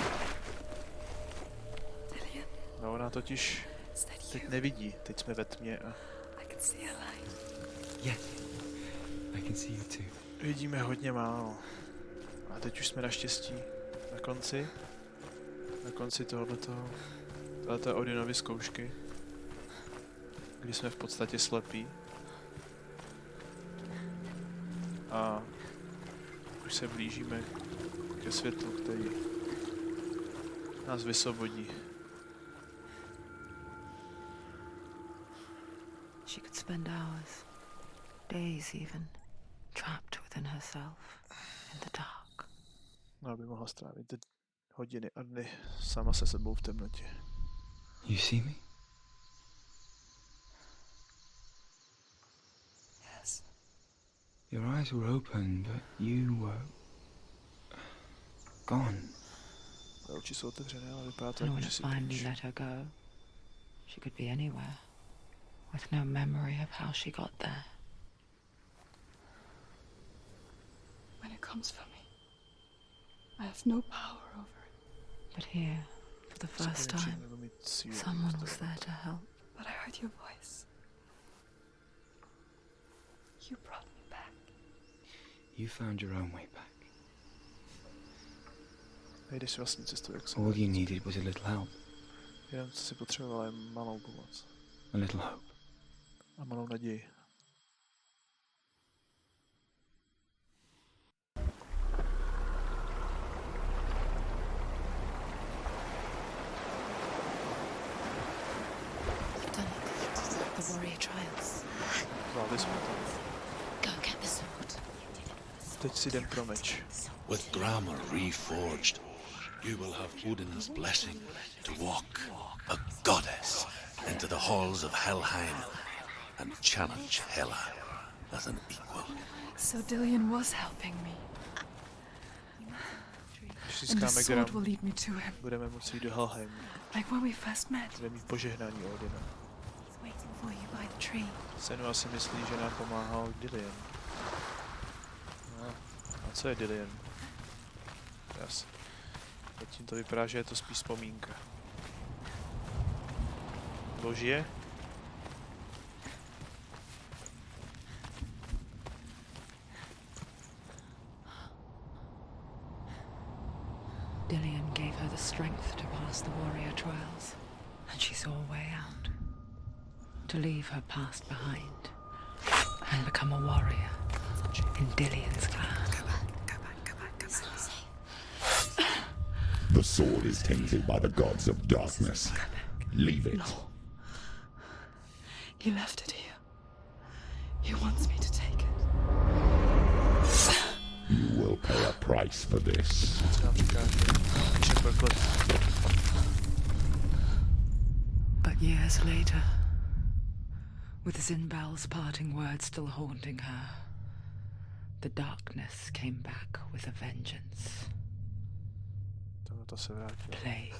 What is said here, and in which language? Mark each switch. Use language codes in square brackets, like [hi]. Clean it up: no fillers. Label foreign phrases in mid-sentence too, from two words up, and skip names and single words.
[en] Lillian, [cs] No, ona totiž [en] is that [cs] teď [en] you? [cs] nevidí. Teď jsme ve tmě a [en] I can see a light. Yes, I can see you too. [cs] vidíme hodně málo. A teď už jsme naštěstí na konci této Odinovy zkoušky, kdy jsme v podstatě slepí. A už se blížíme ke světlu, který nás vysvobodí. [en] She could spend hours, days even, trapped within herself, in the dark. [cs] No, aby mohla strávit hodiny a dny sama se sebou v temnotě. [en] You see me? Yes. Your eyes were open, but you were gone. [cs] Oči jsou otevřené, ale vypadá to, [en] And [cs] jako [en] when [cs] že [en] it [cs] si [en] finally [cs] pryč. [en] let her go, she could be anywhere, with no memory of how she got there. When it comes for me, I have no power over it. But here, for the first time, [cs] Nebudu mít sílu [en] someone was [cs] rozdělovat. [en] there to help. But I heard your voice. You brought me back. You found your own way back. [cs] Nejdeš si vlastní cestu, jak se [en] All you needed was a little help, [cs] jenom co si potřeboval, je malou pomoc [en] a little hope. [cs] a malou naději. [en] You've done it. The warrior trials. [cs] Zvládli jsme to. [en] Go get the sword. [cs] Teď si jdem pro meč. [en] With grammar reforged, you will have Odin's blessing to walk, a goddess, into the halls of Helheim and challenge Hela as an equal. So Dillion was helping me. [cs] Když [en] And the [cs] získáme [en] sword Gram, will lead me to him. [cs] budeme moci jít do Helheimu. [en] Like when we first met. [cs] Budeme mít požehnání Odina. [en] He's waiting for you by the tree. [cs] Senua si myslí, že nám pomáhal Dillion. No, a co je Dillion? Jas. Zatím to vypadá, že je to spíš vzpomínka. Božie? [en] Dillion gave her the strength to pass the warrior trials, and she saw a way out. To leave her past behind and become a warrior in Dillion's clan. Go back. It's not safe. The sword is tainted by the gods of darkness. Leave it. No. He left it here. He wants me to take it. You will pay a price for this. [cs] Co nám říká, že meč je proklet. [en] But years later, with Zinbal's parting words still haunting her, the darkness came back with a vengeance. [cs] To se vrátilo. [en] Plague.